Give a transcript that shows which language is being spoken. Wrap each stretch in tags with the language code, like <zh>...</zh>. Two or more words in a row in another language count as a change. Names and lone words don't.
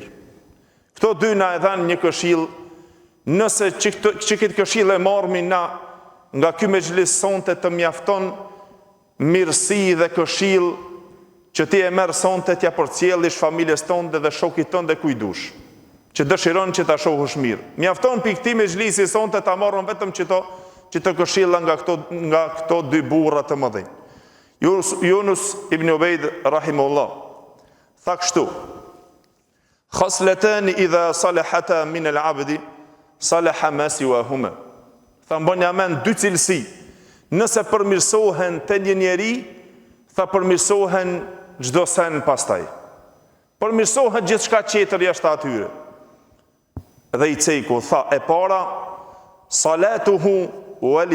<sq>Këto dy na e dhanë një këshill, nëse që këtë këshill e marrmi na nga ky mexhlis sonte të mjafton mirësi dhe këshill që ti e merë sonte t'ja përcjellish familjes tonë dhe shokit tonë dhe kujdush, që dëshiron që ta shohësh mirë. Mjafton për këti mexhlisi sonte ta marrën vetëm që të këshilla nga këto dy burra të mëdhenj. Yunus ibn Ubayd rahimahullah tha kështu:</sq> <ar>خصلتان إذا صلحتا من العبد صلح ما سواهما.</ar> <sq>Tha mbonja mend dy cilësi, nëse përmirësohen te një njeri, tha përmirësohen çdo sen pastaj. Përmirësohet gjithçka tjetër jashtë atyre. Dhe i ceku tha e para</sq> <ar>صلاته ولسانه.</ar>